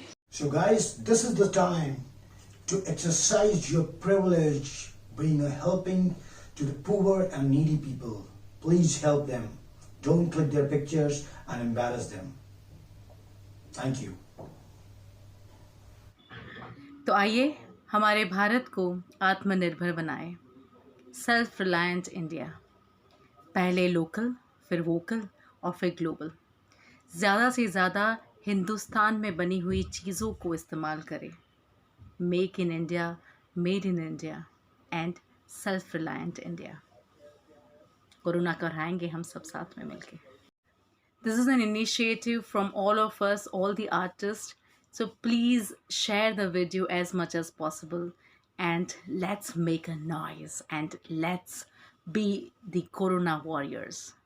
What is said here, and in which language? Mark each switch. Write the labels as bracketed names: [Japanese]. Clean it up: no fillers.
[English] So guys, this is the time to exercise your privilege, being a helping to the poor and needy people. Please help them. Don't click their pictures and embarrass them. Thank you. [Hindi] तो आइए हमारे भारत को आत्मनिर्भर बनाएं। [English] Self reliant India. [Hindi] पहले local, फिर vocal और फिर ग्लोबल। ज़्यादा से ज़्यादा हिंदुस्तान में बनी हुई चीज़ों को इस्तेमाल करें। [English] Make in India, made in India and self reliant India. [Hindi] Corona को हराएंगे हम सब साथ में मिलके। [English] This is an initiative from all of us, all the artists. So please share the video as much as possible and let's make a noise and let's be the Corona warriors.